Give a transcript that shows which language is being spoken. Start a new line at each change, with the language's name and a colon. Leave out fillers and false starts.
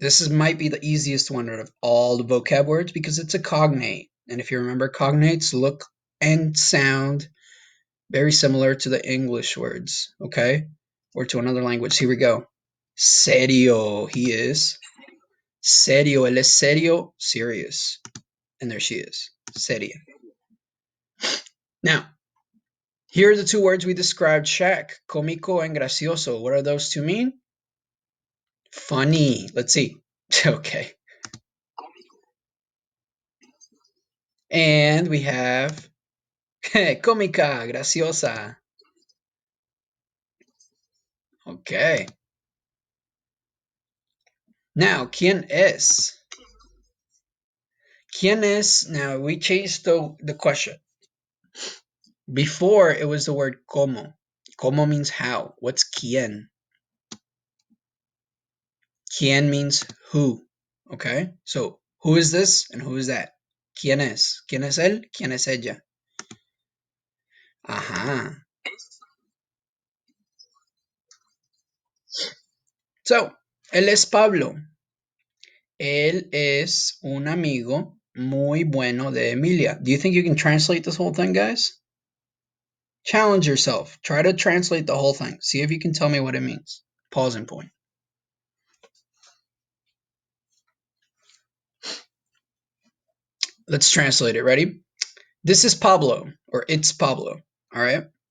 English: Might be the easiest one out of all the vocab words because it's a cognate. And if you remember, cognates look and sound very similar to the English words, okay? Or to another language. Here we go. Serio, he is.
Spanish: Serio, él es serio, serious.
English: And there she is, seria. Now, here are the two words we described Shaq, cómico and gracioso. What do those two mean? Funny. Let's see. Okay. And we have cómica, graciosa. Okay.
Spanish: Now, ¿quién es? ¿Quién es?
English: Now, we changed the question. Before, it was the word como. Como means how. What's quién? Quién means who. Okay? So, who is this and who is that?
Spanish: ¿Quién es? ¿Quién es él? ¿Quién es ella? Ajá. So, él es Pablo. Él es un amigo muy bueno de Emilia.
English: Do you think you can translate this whole thing, guys? Challenge yourself. Try to translate the whole thing. See if you can tell me what it means. Pausing point. Let's translate it. Ready? This is Pablo, or it's Pablo. All right.